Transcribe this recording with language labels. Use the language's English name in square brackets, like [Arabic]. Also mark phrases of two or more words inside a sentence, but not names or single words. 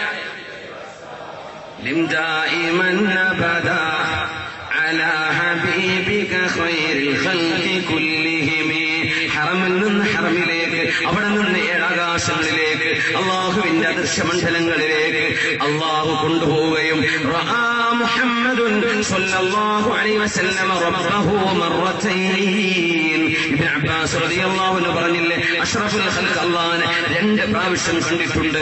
[Arabic] لم دائما أبدا على حبيبك خير الخلق كلهم [Malayalam] ഹറമിൽ നിന്ന് ഹറമിലേക്ക്, അവിടെ നിന്ന് ഏഴാകാശങ്ങളിലേക്ക്, അള്ളാഹുവിന്റെ അദൃശ്യമണ്ഡലങ്ങളിലേക്ക് അള്ളാഹു കൊണ്ടുപോവുകയും [Arabic] رأى محمد صلى الله عليه وسلم ربه مرتين. [Malayalam] ഇബ്നു അബ്ബാസ് [Arabic] رضي الله عنه [Malayalam] പറഞ്ഞില്ലേ, [Arabic] أشرف الخلق [Malayalam] അല്ലാഹുവിനെ 2 പ്രാവശ്യം കണ്ടിട്ടുണ്ട്.